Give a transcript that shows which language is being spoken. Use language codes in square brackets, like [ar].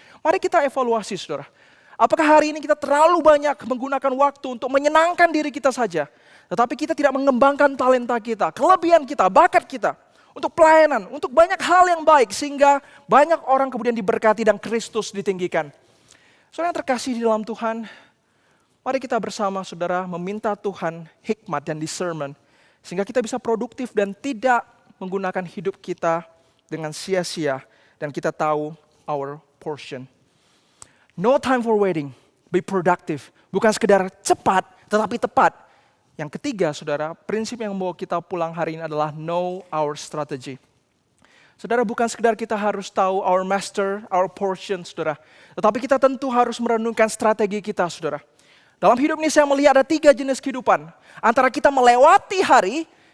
[id] Mari kita evaluasi, saudara. Apakah hari ini kita terlalu banyak menggunakan waktu untuk menyenangkan diri kita saja, tetapi kita tidak mengembangkan talenta kita, kelebihan kita, bakat kita, untuk pelayanan, untuk banyak hal yang baik, sehingga banyak orang kemudian diberkati dan Kristus ditinggikan. Saudara yang terkasih di dalam Tuhan, mari kita bersama, saudara, meminta Tuhan hikmat dan discernment, sehingga kita bisa produktif dan tidak menggunakan hidup kita dengan sia-sia. Dan kita tahu [en] our portion. No time for waiting, be productive. [id] Bukan sekedar cepat, tetapi tepat. Yang ketiga, saudara, prinsip yang membawa kita pulang hari ini adalah [en] know our strategy. [id] Saudara, bukan sekedar kita harus tahu [en] our master, our portion, [id] saudara. Tetapi kita tentu harus merenungkan strategi kita, saudara. Dalam hidup ini saya melihat ada 3 jenis kehidupan. Antara kita melewati hari,